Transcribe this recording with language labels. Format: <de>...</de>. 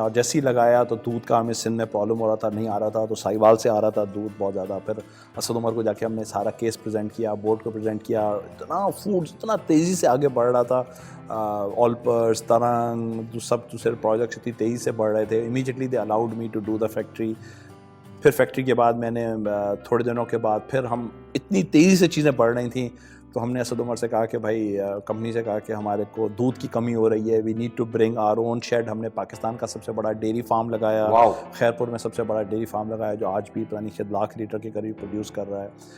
<ur>اور جیسے ہی لگایا تو دودھ کا ہمیں سندھ میں پرابلم ہو رہا تھا, نہیں آ رہا تھا, تو سائیوال سے آ رہا تھا دودھ بہت زیادہ. پھر اسد عمر کو جا کے ہم نے سارا کیس پریزنٹ کیا, بورڈ کو پریزنٹ کیا. اتنا فوڈ اتنا تیزی سے آگے بڑھ رہا تھا, آلپرس, ترنگ, سب دوسرے پروجیکٹس اتنی تیزی سے بڑھ رہے تھے.</ur> <en>Immediately they allowed me to do the factory.</en> <ur>پھر فیکٹری کے بعد میں نے تھوڑے دنوں کے بعد پھر ہم اتنی تیزی سے چیزیں بڑھ رہی تھیں, تو ہم نے اسد عمر سے کہا کہ بھائی کمپنی سے کہا کہ ہمارے کو دودھ کی کمی ہو رہی ہے,</ur> <en>We need to bring our own shed.</en> <ur>ہم نے پاکستان کا سب سے بڑا ڈیری فارم لگایا, خیرپور میں سب سے بڑا ڈیری فارم لگایا جو آج بھی پرانی 1 لاکھ لیٹر کے قریب پروڈیوس کر رہا ہے.</ur>